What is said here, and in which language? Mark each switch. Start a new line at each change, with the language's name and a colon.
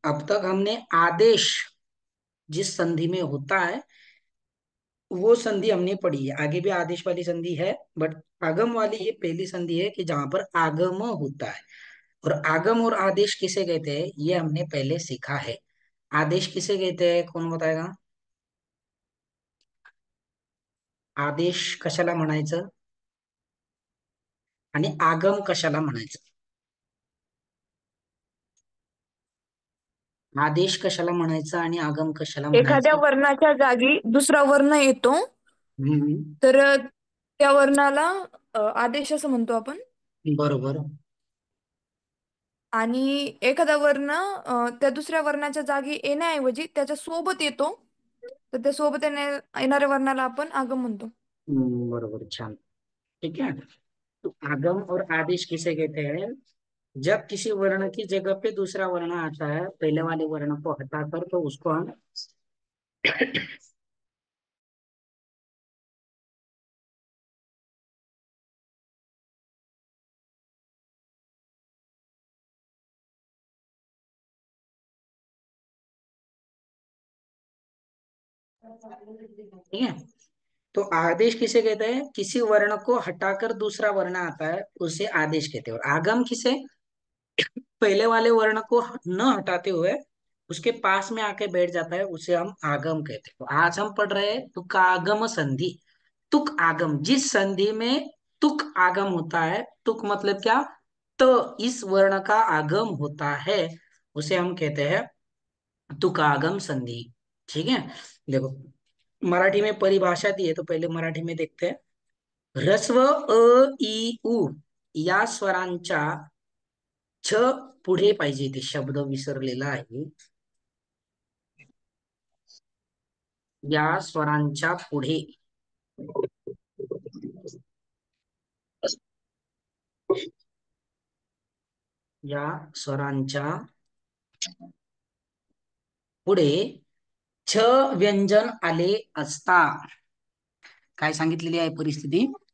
Hindi: अब तक हमने आदेश जिस संधि में होता है वो संधि हमने पढ़ी है। आगे भी आदेश वाली संधि है, बट आगम वाली ये पहली संधि है कि जहां पर आगम होता है। और आगम और आदेश किसे कहते हैं ये हमने पहले सीखा है। आदेश किसे कहते हैं, कौन बताएगा?
Marathi: आदेश कशाला म्हणायचं आणि आगम कशाला म्हणायचं? आदेश कशाला म्हणायचं आणि आगम कशाला एखाद्या म्हणायचं? वर्णाच्या जागी दुसरा वर्ण येतो हम्म. तर त्या वर्णाला आदेश असं म्हणतो आपण. बरोबर. आणि एखादा वर्ण त्या दुसऱ्या वर्णाच्या जागी येण्याऐवजी त्याच्या सोबत येतो, तर त्या सोबत येणाऱ्या वर्णाला आपण आगम म्हणतो. बरोबर, छान।
Hindi: ठीक है। तो आगम और आदेश किसे कहते हैं? जब किसी वर्ण की जगह पे दूसरा वर्ण आता है, पहले वाले वर्ण को हटाकर, तो उसको हम ठीक है। तो आदेश किसे कहते हैं? किसी वर्ण को हटाकर दूसरा वर्ण आता है उसे आदेश कहते हैं। और आगम किसे? पहले वाले वर्ण को न हटाते हुए उसके पास में आके बैठ जाता है, उसे हम आगम कहते हैं। तो आज हम पढ़ रहे हैं तुकागम संधि। तुक आगम, जिस संधि में तुक आगम होता है, तुक मतलब क्या? तो इस वर्ण का आगम होता है, उसे हम कहते हैं तुकागम संधि। ठीक है। देखो, मराठी में परिभाषा दी है, तो पहले मराठी में देखते हैं।
Marathi: ह्रस्व अ ई उ या स्वरांच्या छ पुढे पाहिजे, ते शब्द विसरलेला आहे। या स्वरांच्या पुढे, या स्वरांच्या पुढे छ व्यंजन आले असता, काय सांगितलेली आहे परिस्थिती?